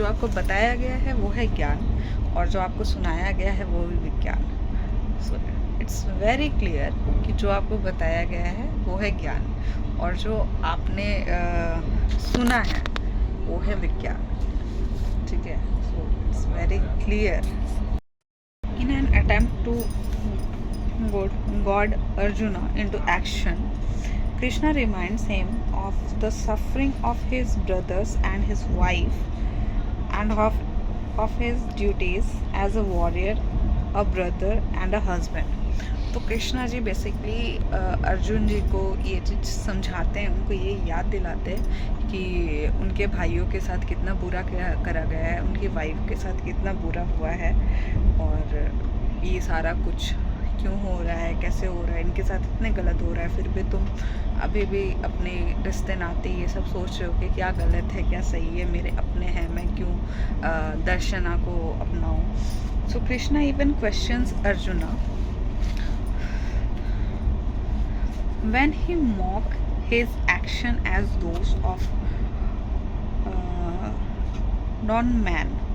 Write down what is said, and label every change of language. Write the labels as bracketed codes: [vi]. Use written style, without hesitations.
[hi] जो आपको बताया गया है वो है ज्ञान, और जो आपको सुनाया गया है वो भी विज्ञान। [en] so it's very clear [hi] कि जो आपको बताया गया है वो है ज्ञान, और जो आपने सुना है वो है विज्ञान। ठीक है, [en] So it's very clear. In an attempt to goad Arjuna into action, Krishna reminds him of the suffering of his brothers and his wife, and of his duties as a warrior, a brother, and a husband. [hi] तो Krishna ji basically Arjun जी को ये चीज़ समझाते हैं, उनको ये याद दिलाते हैं कि उनके भाइयों के साथ कितना बुरा करा गया है, उनकी वाइफ के साथ कितना बुरा हुआ है, और ये सारा कुछ क्यों हो रहा है, कैसे हो रहा है, इनके साथ इतने गलत हो रहा है, फिर भी तुम अभी भी अपने रिश्ते नाते ये सब सोच रहे हो कि क्या गलत है क्या सही है, मेरे अपने हैं, मैं क्यों दर्शना को अपनाऊँ। [en] सो Krishna even questions Arjuna when he mock his action as those of non-man.